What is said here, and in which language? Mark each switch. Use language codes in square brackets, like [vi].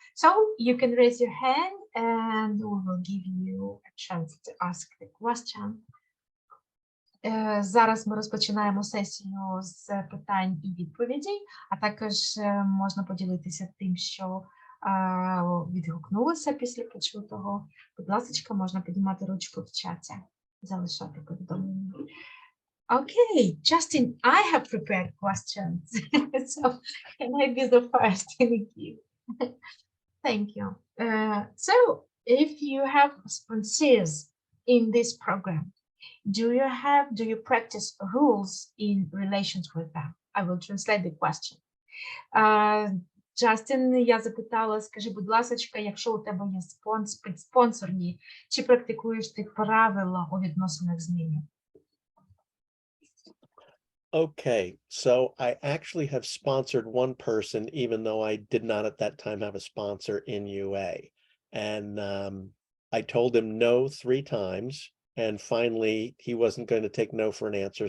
[en] So you can raise your hand and we will give you a chance to ask the question. [uk] Зараз ми розпочинаємо сесію з питань і відповідей, а також можна поділитися тим, що відгукнулося після почутого. Будь ласка, можна піднімати ручку в чаті, залишати повідомлення. [en] Okay, Justin, I have prepared questions. So can I be the first in the queue? Thank you. So if you have sponsors in this program, do you practice rules in relations with them? I will translate the question. [uk] Justin, я запитала, скажи, будь ласка, якщо у тебе є спонсорні, чи практикуєш ти правила у відносинах з ними? [en] Okay, so I actually have sponsored one person, even though I did not at that time have a sponsor in UA. And I told him no 3 times, and finally he wasn't going to take no for an answer.